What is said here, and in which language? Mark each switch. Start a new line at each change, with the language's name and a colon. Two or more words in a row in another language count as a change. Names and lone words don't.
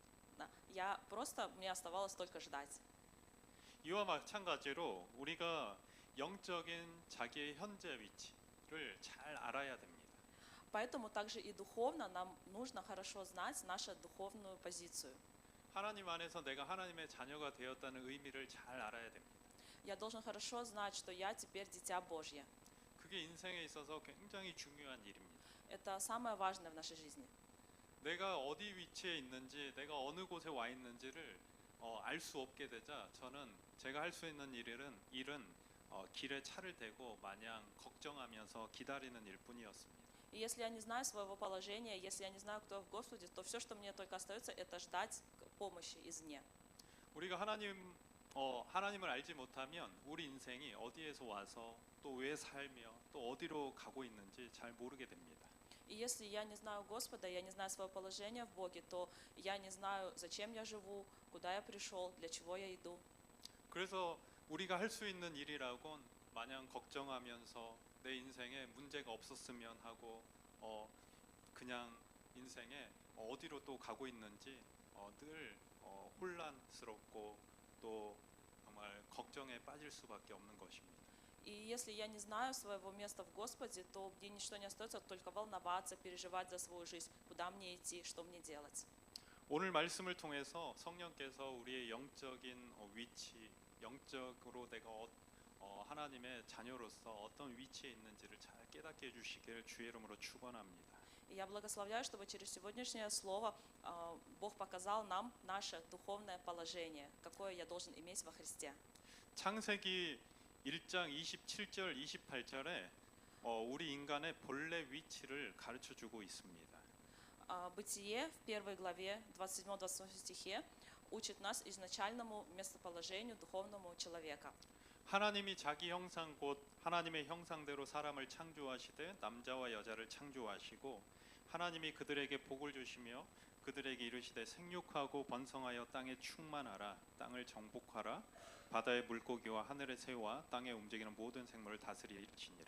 Russian: Да, мне оставалось только ждать.
Korean: 이와 마찬가지로 우리가 영적인 자기의 현재 위치를 잘 알아야 됩니다.
Russian: Поэтому также и духовно нам нужно хорошо знать нашу духовную позицию.
Korean: 하나님 안에서 내가 하나님의 자녀가 되었다는 의미를 잘 알아야 됩니다.
Russian: Я должен хорошо знать, что я теперь дитя Божье.
Korean: 그게 인생에 있어서 굉장히 중요한 일입니다.
Russian: Это самое важное в нашей жизни.
Korean: 내가 어디 위치에 있는지, 내가 어느 곳에 와 있는지를 알 수 없게 되자 저는 제가 할 수 있는 일은 길에 차를 대고 마냥 걱정하면서 기다리는 일뿐이었습니다.
Russian: И если я не знаю своего положения, если я не знаю, кто я в Господе, то все, что мне только остается, это ждать помощи извне.
Korean: 우리가 하나님을 알지 못하면 우리 인생이 어디에서 와서 또 왜 살며 또 어디로 가고 있는지 잘 모르게 됩니다.
Russian: И если я не знаю Господа, я не знаю свое положение в Боге, то я не знаю, зачем я живу, куда я пришел, для чего я иду.
Korean: 그래서 우리가 할 수 있는 일이라곤 마냥 걱정하면서 내 인생에 문제가 없었으면 하고 그냥 인생에 어디로 또 가고 있는지 늘 혼란스럽고 또 정말 걱정에 빠질 수밖에 없는 것입니다.
Russian: И если я не знаю своего места в Господе, то мне ничто не остается, только волноваться, переживать за свою жизнь, куда мне идти, что мне делать.
Korean: 오늘 말씀을 통해서 성령께서 우리의 영적인 위치, 영적으로 내가 하나님의 자녀로서 어떤 위치에 있는지를 잘 깨닫게 해주시기를 주의 이름으로 축원합니다.
Russian: И я благословляю, чтобы через сегодняшнее слово Бог показал нам наше духовное положение, какое я должен иметь во Христе.
Korean: 창세기 1장 27절 28절에 우리 인간의 본래 위치를 가르쳐 주고 있습니다.
Russian: Бытие в 1 главе 27-28 стихе учит нас изначальному местоположению духовному человека.
Korean: 하나님이 자기 형상 곧 하나님의 형상대로 사람을 창조하시되 남자와 여자를 창조하시고 하나님이 그들에게 복을 주시며 그들에게 이르시되 생육하고 번성하여 땅에 충만하라 땅을 정복하라 바다의 물고기와 하늘의 새와 땅에 움직이는 모든 생물을 다스리시니라.